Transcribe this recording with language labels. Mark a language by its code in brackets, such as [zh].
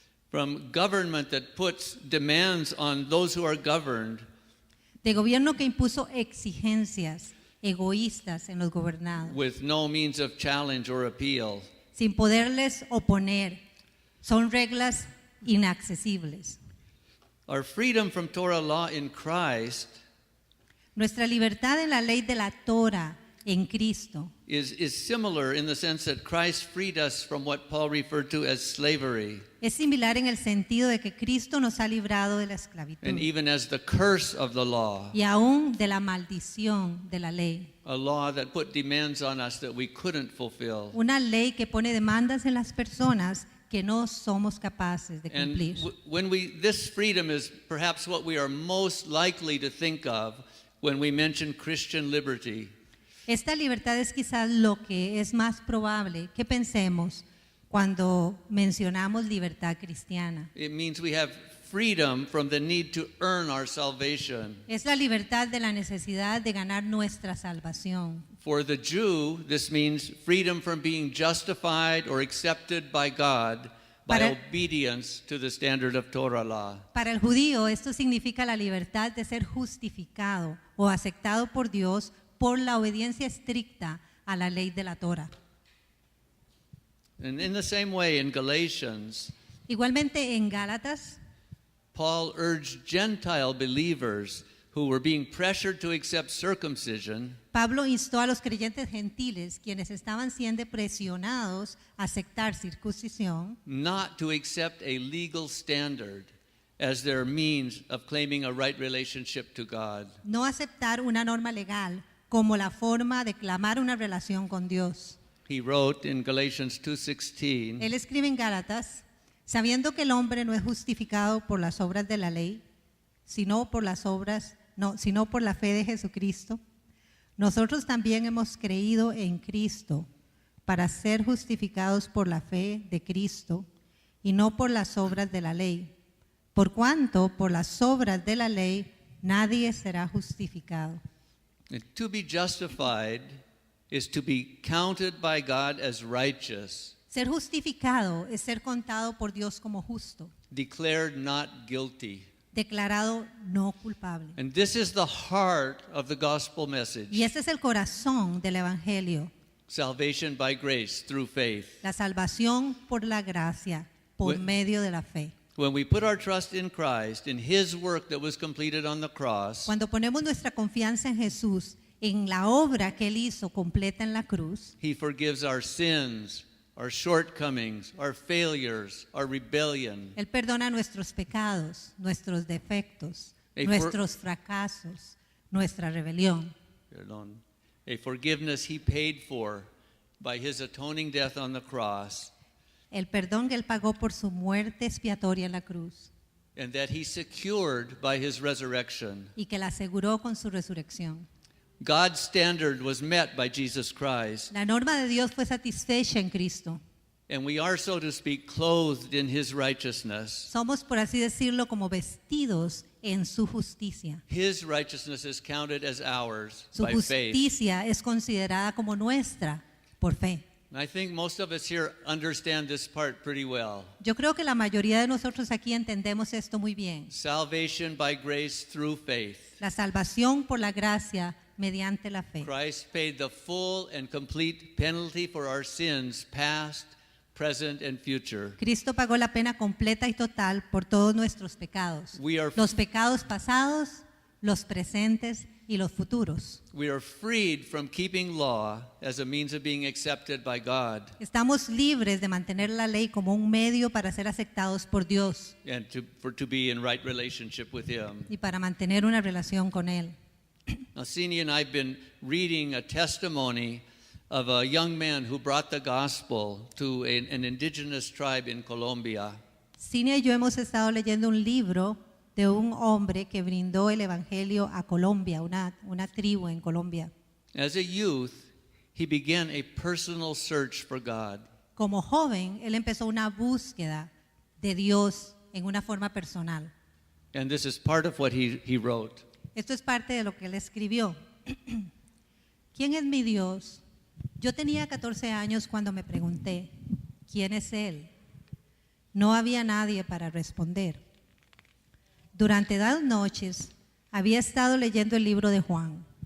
[en] From government that puts demands on those who are governed, [es] De gobierno que impuso exigencias egoístas en los gobernados, [en] with no means of challenge or appeal. [es] sin poderles oponer. Son reglas inaccesibles. [en] Our freedom from Torah law in Christ [es] Nuestra libertad en la ley de la Torah en Cristo [en] is similar in the sense that Christ freed us from what Paul referred to as slavery, [es] es similar en el sentido de que Cristo nos ha librado de la esclavitud [en] and even as the curse of the law, [es] y aún de la maldición de la ley. [en] a law that put demands on us that we couldn't fulfill. [es] Una ley que pone demandas en las personas que no somos capaces de [en] And [es] cumplir. [en] this freedom is perhaps what we are most likely to think of when we mention Christian liberty. [es] Esta libertad es quizás lo que es más probable que pensemos cuando mencionamos libertad cristiana. [en] It means we have freedom from the need to earn our salvation. [es] Es la libertad de la necesidad de ganar nuestra salvación. [en] For the Jew, this means freedom from being justified or accepted by God by [es] Para- [en] obedience to the standard of Torah law. [es] Para el judío esto significa la libertad de ser justificado o aceptado por Dios por la obediencia estricta a la ley de la Torah. [en] And in the same way, in Galatians, [es] Igualmente en Gálatas, [en] Paul urged Gentile believers who were being pressured to accept circumcision [es] Pablo instó a los creyentes gentiles, quienes estaban siendo presionados a aceptar circuncisión, [en] not to accept a legal standard as their means of claiming a right relationship to God. [es] no aceptar una norma legal como la forma de clamar una relación con Dios. [en] He wrote in Galatians 2:16, [es] Él escribe en Gálatas, sabiendo que el hombre no es justificado por las obras de la ley, sino por la fe de Jesucristo. Nosotros también hemos creído en Cristo para ser justificados por la fe de Cristo y no por las obras de la ley. Por cuanto por las obras de la ley nadie será justificado. [en] and to be justified is to be counted by God as righteous, [es] Ser justificado es ser contado por Dios como justo, [en] declared not guilty. [es] declarado no culpable. [en] And this is the heart of the gospel message. [es] Y ese es el corazón del Evangelio, [en] Salvation by grace through faith. [es] la salvación por la gracia, por [en] When- [es] medio de la fe. [en] When we put our trust in Christ, in His work that was completed on the cross, [es] Cuando ponemos nuestra confianza en Jesús, en la obra que Él hizo completa en la cruz, [en] He forgives our sins, our shortcomings, our failures, our rebellion. [es] Él perdona nuestros pecados, nuestros defectos, [en] Hey, [es] nuestros fracasos, nuestra rebelión. Perdón. [en] A forgiveness He paid for by His atoning death on the cross, [es] El perdón que Él pagó por su muerte expiatoria en la cruz [en] and that He secured by His resurrection. [es] y que la aseguró con su resurrección. [en] God's standard was met by Jesus Christ, [es] La norma de Dios fue satisfecha en Cristo. [en] and we are, so to speak, clothed in His righteousness. [es] Somos, por así decirlo, como vestidos en su justicia. [en] His righteousness is counted as ours [es] Su [en] by faith. [es] justicia es considerada como nuestra por fe. [en] And I think most of us here understand this part pretty well. [es] Yo creo que la mayoría de nosotros aquí entendemos esto muy bien. [en] Salvation by grace through faith. [es] La salvación por la gracia mediante la fe. [en] Christ paid the full and complete penalty for our sins, past, present, and future. [es] Cristo pagó la pena completa y total por todos nuestros pecados. [en] We are- [es] Los pecados pasados, los presentes y los futuros. [en] We are freed from keeping law as a means of being accepted by God [es] Estamos libres de mantener la ley como un medio para ser aceptados por Dios [en] and to be in right relationship with Him. [es] y para mantener una relación con Él. [en] Now, Sini and I have been reading a testimony of a young man who brought the gospel to an indigenous tribe in Colombia. [es] Cinia y yo hemos estado leyendo un libro de un hombre que brindó el evangelio a Colombia, una tribu en Colombia. As a youth, he began a personal search for God. Como joven, él empezó una búsqueda de Dios en una forma personal. And this is part of what he wrote. Esto es parte de lo que él escribió. ¿Quién es mi Dios? Yo tenía 14 años cuando me pregunté, ¿quién es Él? No había nadie para responder. Durante 2 noches había estado leyendo el libro de Juan.